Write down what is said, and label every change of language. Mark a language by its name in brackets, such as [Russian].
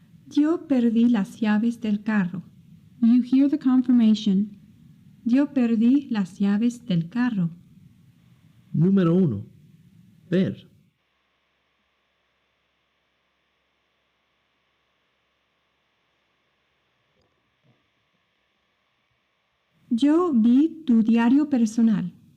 [Spanish] Yo perdí las llaves del carro. [English] You hear the confirmation. [Spanish] Yo perdí las llaves del carro. Número 1. Ver. Yo vi tu diario personal.